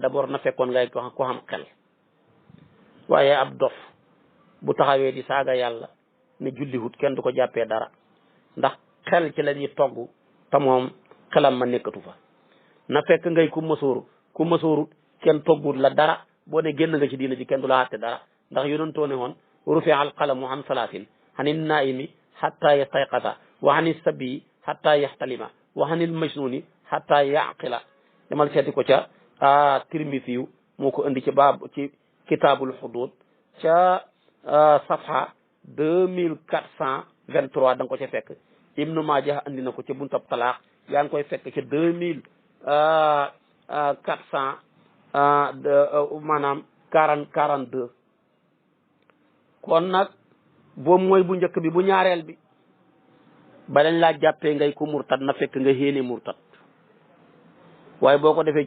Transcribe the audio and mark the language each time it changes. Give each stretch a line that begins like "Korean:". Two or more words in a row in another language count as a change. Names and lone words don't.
Wolof: d'abord na fekkoon ngay ko xam xel waaye ab dof bu taxawee di saaga yàlla ne julliwut kenn du ko jàppee dara ndax xel ci la ñuy togg te moom xelam ma nekkatu fa na fekk ngay ku mësoorut kenn toggut la dara boo ne génn nga ci diina ji kenn du la àtte dara ndax yonentoo ne woon
Arabic: رفع القلم عن ثلاث عن النائم حتى يستيقظ وعن الصبي حتى يحتلم وعن المجنون حتى يعقل
Wolof: demal seeti ko ca Tirmisi yu moo ko indi ci ci kitaabul hudud ca safha 2423 da nga ko ca fekk Ibnu Maaja andi na ko ca buntab talaax yaa ngi koy fekk ca 2400 maanaam 42 kon nag boobu mooy bu njëkk bi bu ñaareel bi ba lañ laa jàppee ngay ko murtad na fekk nga xéene murtad waaye boo ko defee ci